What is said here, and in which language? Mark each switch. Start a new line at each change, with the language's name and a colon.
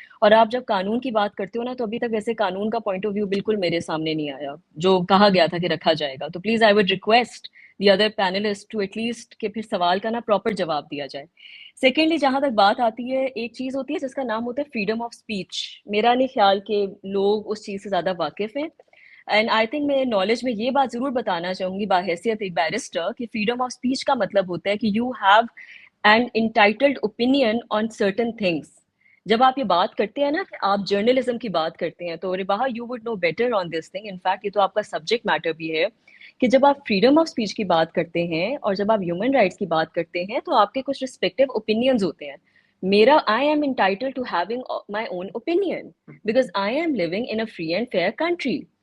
Urdu: اور آپ جب قانون کی بات کرتے ہو نا تو ابھی تک ویسے قانون کا پوائنٹ آف ویو بالکل میرے سامنے نہیں آیا جو کہا گیا تھا کہ رکھا جائے گا. تو
English: please I would request the other panelist to at least
Urdu: کہ پھر سوال کا نا پراپر جواب دیا جائے. سیکنڈلی جہاں تک بات آتی ہے ایک چیز ہوتی ہے جس کا نام ہوتا ہے فریڈم آف اسپیچ. میرا نہیں خیال کہ لوگ اس چیز سے زیادہ واقف ہیں.
English: and I think
Urdu: میں نالج میں یہ بات ضرور بتانا چاہوں گی بحیثیت ایک بیرسٹر کہ فریڈم آف اسپیچ کا مطلب ہوتا ہے کہ
English: You have and entitled opinion on certain things.
Urdu: جب آپ یہ بات کرتے ہیں نا کہ آپ جرنلزم کی بات کرتے ہیں تو رباحہ
English: You would know better on this thing. In fact
Urdu: یہ تو آپ کا سبجیکٹ میٹر بھی ہے کہ جب آپ فریڈم آف اسپیچ کی بات کرتے ہیں اور جب آپ ہیومن رائٹس کی بات کرتے ہیں تو آپ کے کچھ رسپیکٹیو اوپینینز ہوتے ہیں.
English: میرا I am entitled to having my own opinion because I am living in a free and fair country.